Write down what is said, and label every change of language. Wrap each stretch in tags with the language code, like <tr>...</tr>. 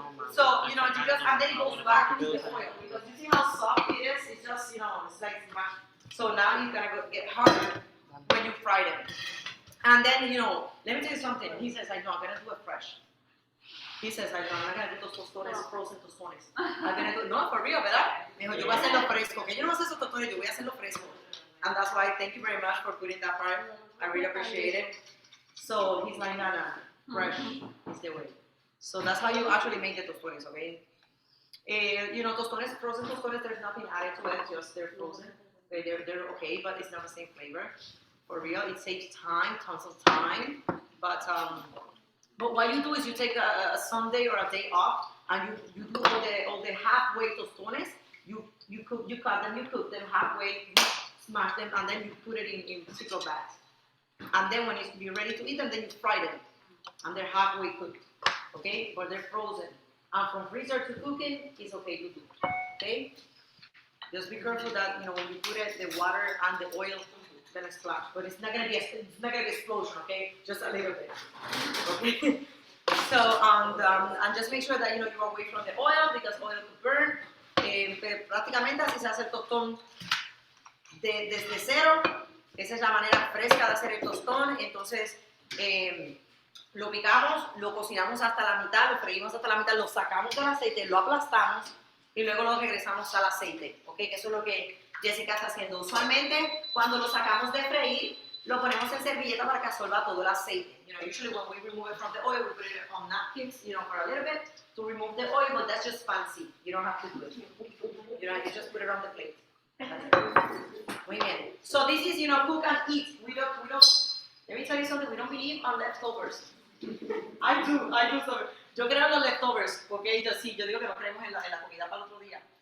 <en>So, you just, and then it goes back into the oil. Because you see how soft it is? It's just, it's like, so now you're gonna get harder when you fry them. And then, let me tell you something. He says, I'm gonna do it fresh. He says, I'm not gonna do those tostones, frozen tostones. I'm gonna do, no, for real,</en> <es>¿verdad? Me dijo, yo voy a hacerlo fresco. Que yo no voy a hacer esos tostones, yo voy a hacerlo fresco.</es> <en>And that's why, thank you very much for putting that part. I really appreciate it. So he's like, no, fresh is the way. So that's how you actually make the tostones, okay? Tostones, frozen tostones, there's nothing added to it, just they're frozen. They're okay, but it's not the same flavor. For real, it saves time, tons of time. But what you do is you take a Sunday or a day off, and you do all the halfway tostones. You cut them, you cook them halfway, you smash them, and then you put it in pickle bags. And then when you're ready to eat them, then you fry them, and they're halfway cooked. Okay, but they're frozen. And from freezer to cooking, it's okay to do. Okay, just be careful that when you put it, the water and the oil gonna splash, but it's not gonna be explosion. Okay, just a little bit. Okay. So and just make sure that you're away from the oil because oil could burn.</en> <es>Prácticamente así se hace el tostón desde cero. Esa es la manera fresca de hacer el tostón. Entonces lo picamos, lo cocinamos hasta la mitad, lo freímos hasta la mitad, lo sacamos del aceite, lo aplastamos y luego lo regresamos al aceite. Okay, que eso es lo que Jessica está haciendo. Usualmente, cuando lo sacamos de freír, lo ponemos en servilleta para que absorba todo el aceite.</es> <en>Usually when we remove it from the oil, we put it on napkins, for a little bit to remove the oil, but that's just fancy. You don't have to do it. You just put it on the plate. That's it.</en> <es>Muy bien.</es> <en>So this is, cook and eat. We don't. Let me tell you something. We don't believe on leftovers. I do.</en> <es>Yo creo en los leftovers, porque yo digo que no creemos en la comida para el otro día.</es>